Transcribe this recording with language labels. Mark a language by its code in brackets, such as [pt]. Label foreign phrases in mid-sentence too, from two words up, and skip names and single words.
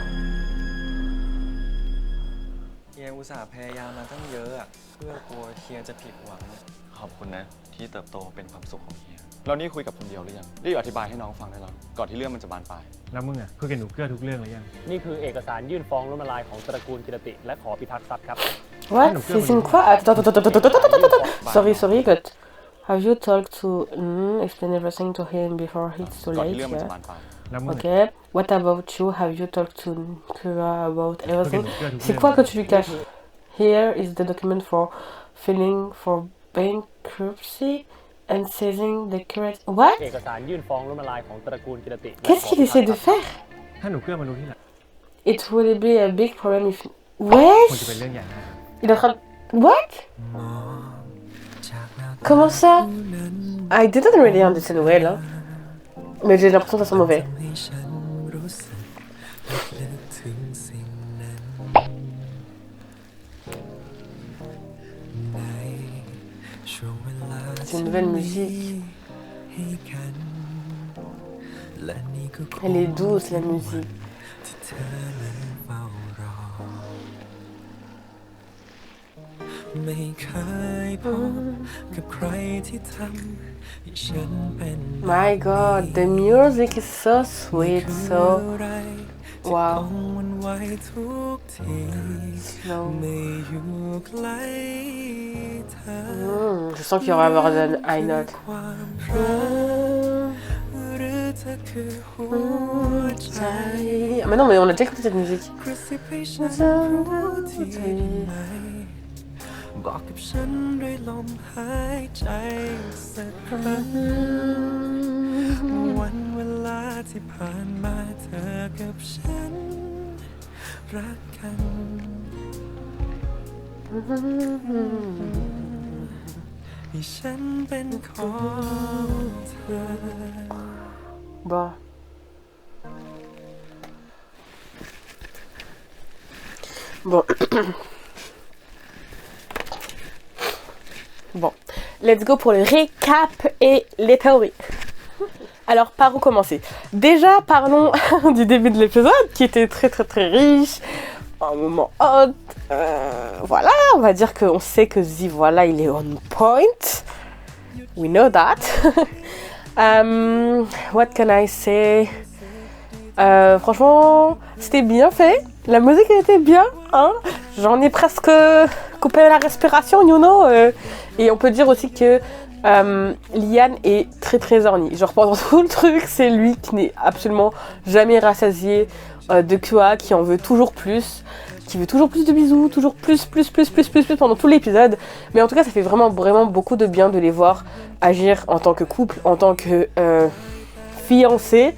[th] เฮียอุตส่าห์พยายามมาตั้งเยอะอะเพื่อกลัวเฮียจะผิดหวังอะ ขอบคุณนะที่เติบโตเป็นความสุขของเฮียเรานี่คุยกับคนเดียวหรือยังรีบอธิบายให้น้องฟังได้แล้วก่อนที่เรื่องมันจะบานปลาย แล้วมึงอ่ะคุยกับหนูเกื้อทุกเรื่องหรือยัง นี่คือเอกสารยื่นฟ้องล้มละลายของตระกูลกิรติและขอพิทักษ์ทรัพย์ครับ [en] What? [fr] C'est une quoi? Attends. [en] Sorry, but have you talked to explain everything to him before it's too [th] ก่อน [en] late? [th] ที่เรื่องมัน [en] Yeah. [th] จะบานปลาย แล้วมึง [en] Ok. What about you? Have you talked to Kura about everything? [fr] Ok, donc, C'est quoi que tu lui caches? [en] Here is the document for filing for bankruptcy and seizing the current. What? [th] เอกสารยื่นฟ้องล้มละลายของตระกูลกิรติ [fr] Qu'est-ce qu'il essaie de faire? [th] ถ้าหนูเกื้อมารู้ที่หลัง [en] It would be a big problem if. [th] คง [fr] Wesh! [th] จะเป็นเรื่องใหญ่นะ [fr] Il est en train de. What? Comment ça? [en] I didn't really understand well, [fr] hein. Mais j'ai l'impression que ça sent mauvais. [th] ให้ฉันรู้สึกลึกๆถึงสิ่งนั้นในช่วงเวลา [fr] C'est une nouvelle musique. [th] ให้กันและนี่ก็คง [fr] Elle est douce, la musique. [th] ที่เธอนั้นเฝ้ารอไม่เคยพบกับใครที่ทำให้ฉันเป็น [en] My god, the music is so sweet, so. Wow. Slow. [fr] Je sens qu'il y aura avoir un [en] high note. [fr] Ah, mais non, mais on a déjà écouté cette musique. [th] บอกกับฉันด้วยลมหายใจสักครั้งวันเวลาที่ผ่านมาเธอกับฉันรักกันให้ฉันเป็นของเธอ [fr] Bon. Bon. Bon. [en] Let's go [fr] pour le récap et les théories. Alors, par où commencer? Déjà, parlons du début de l'épisode, qui était très très très riche. Un moment hot. Voilà, on va dire qu'on sait que Zee, voilà, il est [en] on point. We know that. What can I say? [fr] Franchement, c'était bien fait. La musique était bien, hein. J'en ai presque coupé la respiration, [en] you know. [fr] Et on peut dire aussi que Lian est très très horny. Genre pendant tout le truc, c'est lui qui n'est absolument jamais rassasié de Kua, qui en veut toujours plus, qui veut toujours plus de bisous, toujours plus pendant tout l'épisode. Mais en tout cas, ça fait vraiment beaucoup de bien de les voir agir en tant que couple, en tant que fiancés.